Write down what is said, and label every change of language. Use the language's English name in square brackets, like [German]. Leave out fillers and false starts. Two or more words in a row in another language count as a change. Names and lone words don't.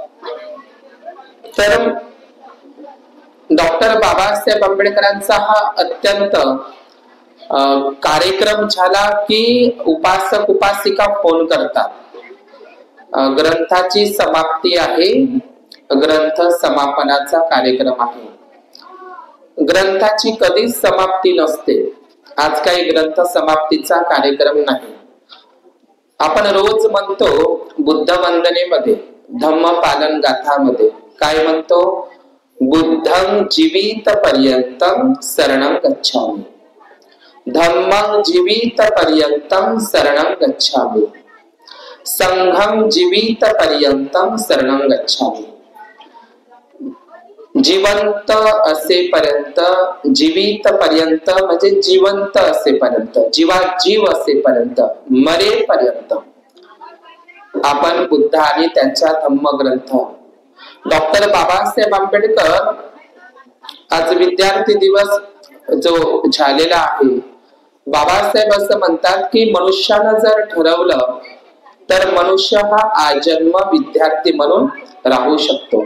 [Marathi] तर डॉक्टर बाबासाहेब आंबेडकरांचा हा अत्यंत कार्यक्रम झाला की उपासक उपासिका फोन करतात, ग्रंथाची समाप्ती आहे, ग्रंथ समापनाचा कार्यक्रम आहे. ग्रंथाची कधीच समाप्ती नसते. आज काही ग्रंथ समाप्तीचा कार्यक्रम नाही. आपण रोज म्हणतो बुद्ध वंदनेमध्ये, धम्म पालन गाथामध्ये काय म्हणतो, [Pali] बुद्धं जीवित पर्यंतम शरणं गच्छामि, धम्मं जीवित पर्यंतम शरणं गच्छामि, संघं जीवित पर्यंतम शरणं गच्छामि. [Marathi] जिवंत असेपर्यंत, [Pali] जीवित पर्यंत [Marathi] म्हणजे जिवंत असेपर्यंत, जीव असेपर्यंत, मरेपर्यंत आपण बुद्ध आणि त्यांच्या धम्मग्रंथ. डॉक्टर बाबासाहेब आंबेडकर आज विद्यार्थी दिवस जो झालेला आहे, बाबासाहेब असं म्हणतात की मनुष्यानं जर ठरवलं तर मनुष्य हा आजन्म विद्यार्थी म्हणून राहू शकतो.